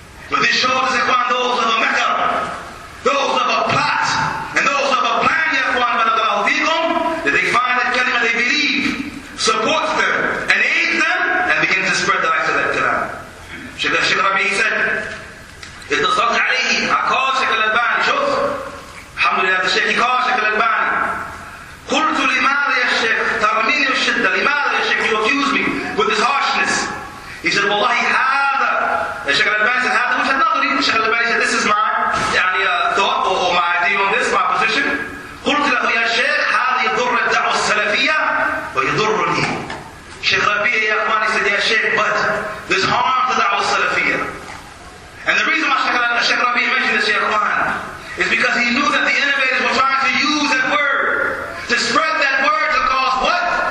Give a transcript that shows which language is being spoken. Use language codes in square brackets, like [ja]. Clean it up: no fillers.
[en] But this shows us, ikhwan, those of a makar, those of a plot, and those of a plan, ya ikhwan, that they find that kalima they believe supports them and aids them and begin to spread the likes of that kalam. Sheikh Rabi' said, [ar] اتصلت عليه, [en] I called Sheikh al-Albani, [ar] شوف, [en] alhamdulillah, the Sheikh, he called Sheikh al-Albani. [ar] قلت لماذا يا شيخ ترميني بالشدة, لماذا يا [en] Sheikh, you accuse me with this harshness? He said, [ar] والله هذا, [en] Sheikh al-Albani said, [ar] هذا وجهة نظري. [en] Sheikh al-Albani said, this is my thought or my idea on this, my position. [ar] قلت له يا شيخ هذا يضر الدعوة السلفية ويضرني. [en] Sheikh Rabi' ya ikhwan, he said, ya Sheikh, but there's harm to the da'wah salafiyah. And the reason why Sheikh Rabi' mentioned this, ya ikhwan, is because he knew that the innovators were trying to use that word, to spread that word to cause what?